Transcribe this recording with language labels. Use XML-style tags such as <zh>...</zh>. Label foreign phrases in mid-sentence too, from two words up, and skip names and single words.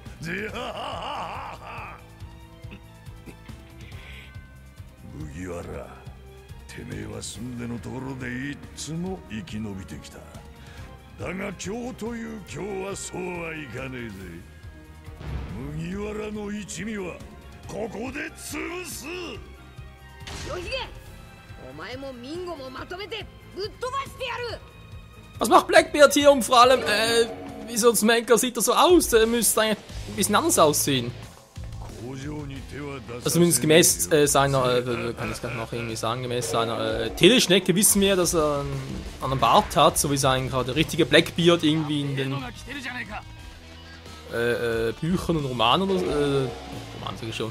<ja>麦わら、てめえは住んでのところでいっつも生き延びてきた。だが今日という今日はそうはいかねえぜ。麦わらの一味はここで潰す。黒ひげ、お前もミンゴもまとめてぶっ飛ばしてやる。</ja> <de>Was macht Blackbeard hier und vor allem, wieso Smanker sieht er so aus? Der müsste eigentlich ein bisschen anders aussehen. Also zumindest gemäß seiner, kann ich es gerade noch irgendwie sagen, gemäß seiner Teleschnecke wissen wir, dass er einen anderen Bart hat, so wie sein gerade richtiger Blackbeard irgendwie in den Büchern und Romanen oder Roman sag ich schon.</de>